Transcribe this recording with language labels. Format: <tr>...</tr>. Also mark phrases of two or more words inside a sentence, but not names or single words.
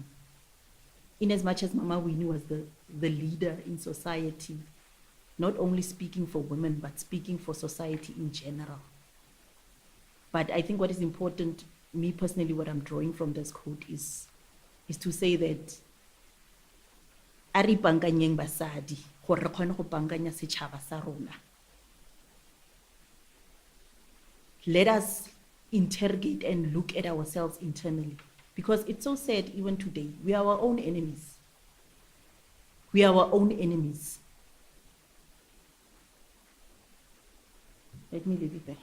<en>In as much as Mama Winnie was the leader in society, not only speaking for women, but speaking for society in general. But I think what is important, me personally, what I'm drawing from this quote is to say that</en> <nso>ari bankanyeng basadi gore re kgone go bankanya setšhaba sa rona.</nso> <en>Let us interrogate and look at ourselves internally, because it's so sad even today. We are our own enemies. We are our own enemies. Let me leave it there.</en>